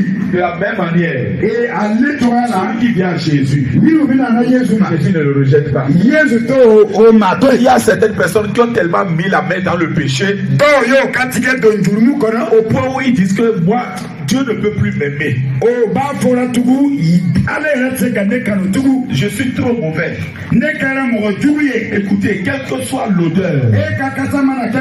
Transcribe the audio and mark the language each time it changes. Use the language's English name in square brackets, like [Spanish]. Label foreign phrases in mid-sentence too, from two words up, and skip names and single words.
[French] De la même manière, [Bambara] Ale cogoya la. [French] celui qui vient à Jésus, [Bambara] Minnu bɛ na Yesu ma. [French] Jésus ne le rejette pas. [Bambara] Yesu t'o o ma to. [French] Il y a certaines personnes qui ont tellement mis la main dans le péché [Bambara] Dɔw y'o ka tigɛ don jurumu kɔnɔ. [French] au point où ils disent que moi, Dieu ne peut plus m'aimer. [Bambara] O b'a fɔ la tugun. Ale yɛrɛ tɛ se ka ne kanu tugun. [French] Je suis trop mauvais. [Bambara] Ne kɛra mɔgɔ jugu ye. [French] Écoutez, quelle que soit l'odeur, [Bambara] E ka kasa mana kɛ